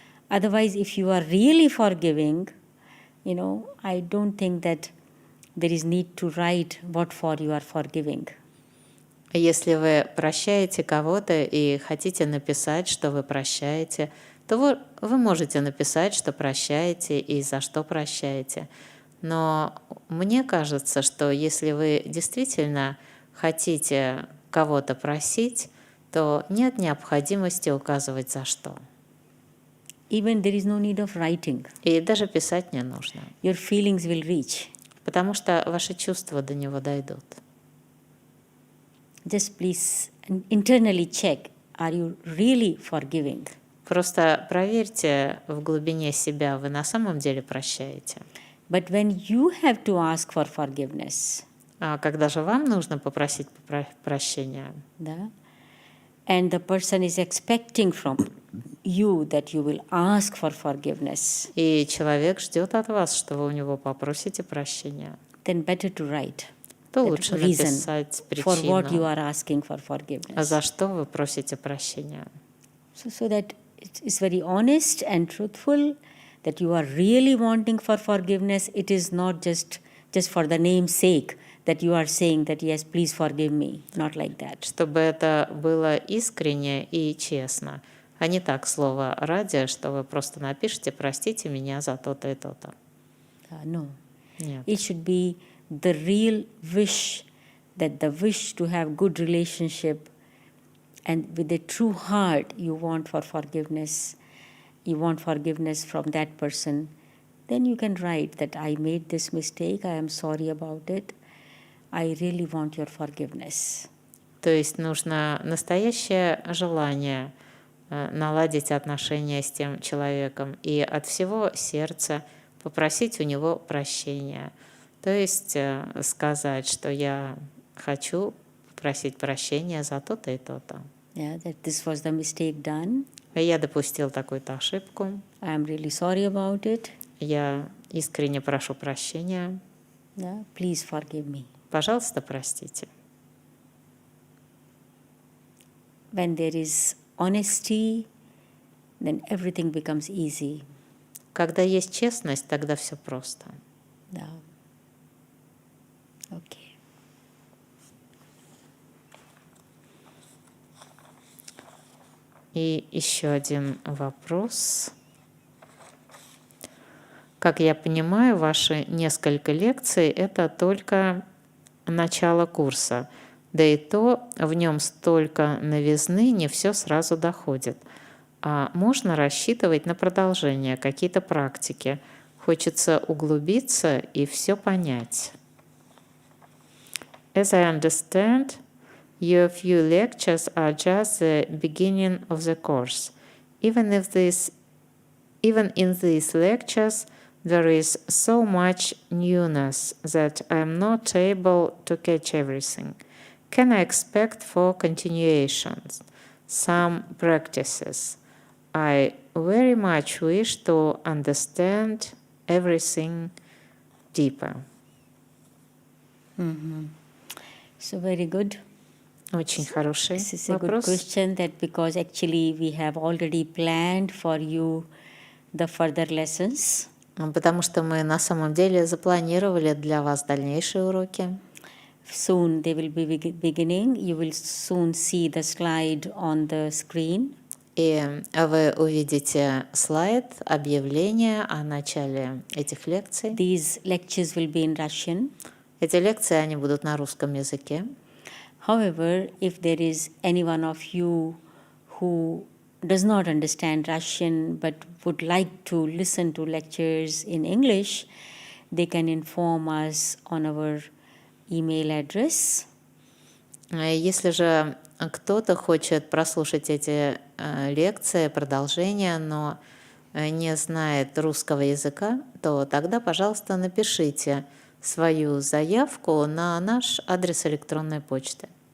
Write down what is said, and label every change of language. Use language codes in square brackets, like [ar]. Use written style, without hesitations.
[en] Otherwise, if you are really forgiving, I don't think that there is need to write what for you are forgiving. [ru] Если вы прощаете кого-то и хотите написать, что вы прощаете, то вы можете написать, что прощаете и за что прощаете. Но мне кажется, что если вы действительно хотите кого-то просить, то нет необходимости указывать за что. [en] Even there is no need of writing. [ru] И даже писать не нужно. [en] Your feelings will reach. [ru] Потому что ваши чувства до него дойдут. [en] Just please internally check, are you really forgiving? [ru] Просто проверьте в глубине себя, вы на самом деле прощаете. [en] But when you have to ask for forgiveness, [ru] А когда же вам нужно попросить прощения, [en] да, and the person is expecting from you that you will ask for forgiveness, [ru] и человек ждет от вас, что вы у него попросите прощения, [en] then better to write. [ru] то лучше написать [en] For what you [ru] причину, [en] are asking for forgiveness. [ru] за что вы просите прощения. [en] So that it's very honest and truthful, that you are really wanting for forgiveness. It is not just for the name's sake that you are saying that, yes, please forgive me. Not like that. [ru] Чтобы это было искренне и честно, а не так слово ради, что вы просто напишите «простите меня за то-то и то-то». [en] No. [ru] Нет. [en] It should be the real wish, that the wish to have good relationship, and with a true heart you want for forgiveness. You want forgiveness from that person. Then you can write that I made this mistake, I am sorry about it. I really want your forgiveness. [ru] То есть нужно настоящее желание наладить отношения с тем человеком и от всего сердца попросить у него прощения. То есть сказать, что я хочу просить прощения за то-то и то-то. [en] Yeah, that this was the mistake done. [ru] Я допустил такую-то ошибку. [en] I am really sorry about it. [ru] Я искренне прошу прощения. [en] Yeah, please forgive me. [ru] Пожалуйста, простите. [en] When there is honesty, then everything becomes easy. [ru] Когда есть честность, тогда все просто. Да. [en] Okay. [ru] И еще один вопрос. Как я понимаю, ваши несколько лекций — это только начало курса. Да и то в нем столько новизны, не все сразу доходит. А можно рассчитывать на продолжение, какие-то практики. Хочется углубиться и все понять. [en] As I understand, your few lectures are just the beginning of the course. Even in these lectures, there is so much newness that I am not able to catch everything. can I expect for continuations some practices? I very much wish to understand everything deeper. So very good. [ru] Очень хороший [en] This is a good [ru] вопрос. [en] question, that because actually we have already planned for you the further lessons. [ru] Потому что мы на самом деле запланировали для вас дальнейшие уроки. [en] Soon they will be beginning. You will soon see the slide on the screen. [ru] И вы увидите слайд, объявление о начале этих лекций. [en] These lectures will be in Russian. [ru] Эти лекции, они будут на русском языке. [en] However, if there is any one of you who does not understand Russian but would like to listen to lectures in English, they can inform us on our email address. [ru] Если же кто-то хочет прослушать эти лекции, продолжения, но не знает русского языка, то тогда, пожалуйста, напишите свою заявку на наш адрес электронной почты.